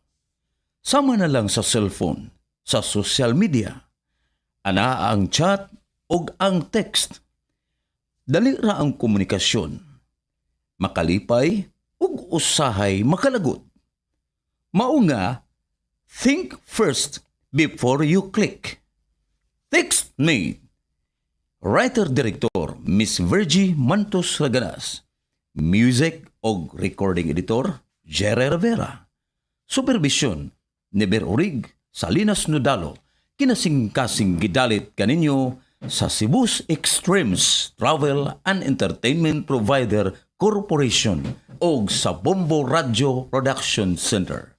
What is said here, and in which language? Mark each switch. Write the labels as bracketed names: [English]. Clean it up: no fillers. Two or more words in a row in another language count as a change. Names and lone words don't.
[Cebuano] Sama na lang sa cellphone, sa [English] social media, [Cebuano] ana ang chat ug ang text. Dali ra ang komunikasyon. Makalipay ug usahay makalagot. Mao nga, [English] think first before you click. TEXTMATE. Writer-Director Miss Virgie Mantos Raganas. Music ug Recording Editor Jere Rivera. [Cebuano] Supervision ni Berurig Salinas Nudalo. Kinasing-kasing gidalit kaninyo sa Cebu's Extremes Travel and Entertainment Provider Corporation o sa Bombo Radyo Production Center.